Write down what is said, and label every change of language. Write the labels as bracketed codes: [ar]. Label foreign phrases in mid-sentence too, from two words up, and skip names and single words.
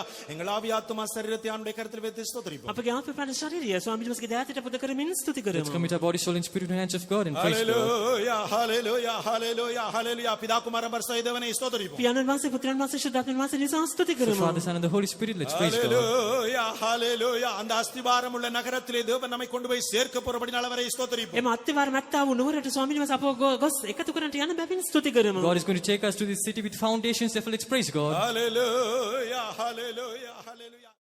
[ta] எங்கள் ஆவி ஆத்துமா சரீரத்தை ஆண்டுடைய கருத்தில் வைத்து ஸ்தோத்திரிப்போம். [si] අපගේ ආත්ම ප්‍රාණ ශරීරය ස්වාමීන් වහන්සේගේ දෑතට පුද කරමින් ස්තුති [en] Let's [si] කරමු. [en] commit our body, soul, and spirit in the hands of God and praise God. Hallelujah, hallelujah, hallelujah, hallelujah. [ta] பிதா குமாரன் பரிசுத்த தேவனை ஸ்தோத்திரிப்போம். [si] පියාණන් වහන්සේ පුත්‍රයන් වහන්සේ ශුද්ධාත්මයන් වහන්සේ නිසා ස්තුති [en] The [si] කරමු. [en] Father, Son, and the Holy Spirit, let's praise God. Hallelujah, hallelujah. [ta] அந்த அஸ்திபாரம் உள்ள நகரத்திலே தேவன் நம்மை கொண்டு போய் சேர்க்க போறபடினால அவரை ஸ்தோத்திரிப்போம். [si] එම අත්තිවාර මැත්තා වූ නුවරට ස්වාමීන් වහන්සේ අපව ගොස් එකතු කරන්නට යන බැවින් ස්තුති කරමු. [en] God is going to take us to this city with foundations. Therefore, let's praise God. Hallelujah, hallelujah, hallelujah.